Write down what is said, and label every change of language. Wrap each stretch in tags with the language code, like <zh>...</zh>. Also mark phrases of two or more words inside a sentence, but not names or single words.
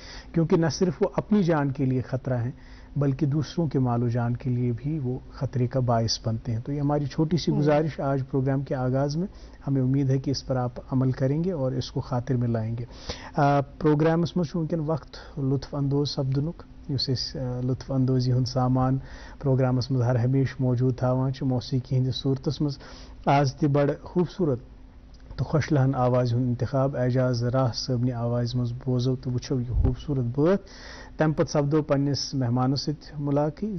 <ur>کیونکہ نہ صرف وہ اپنی جان کے لیے خطرہ ہیں بلکہ دوسروں کے مال و جان کے لیے بھی وہ خطرے کا باعث بنتے ہیں. تو یہ ہماری چھوٹی سی گزارش آج پروگرام کے آغاز میں, ہمیں امید ہے کہ اس پر آپ عمل کریں گے اور اس کو خاطر میں لائیں گے.</ur> <ks>پروگرامس میں ونکن وقت لطف اندوز سپدنک, اس لطف اندوزی ہند سامان پروگرامس مز ہر ہمیشہ موجود تھاوان موسیقی ہندس صورتس مز. آج تہ بڑ خوبصورت تو خوش لہن آواز ہند انتخاب اعجاز راہ صٲبنہِ آواز مز بوزو تو وچھو یہ خوبصورت بٲتھ. تمہ پتہٕ سپدو پننس مہمانس سۭتۍ ملاقات.</ks>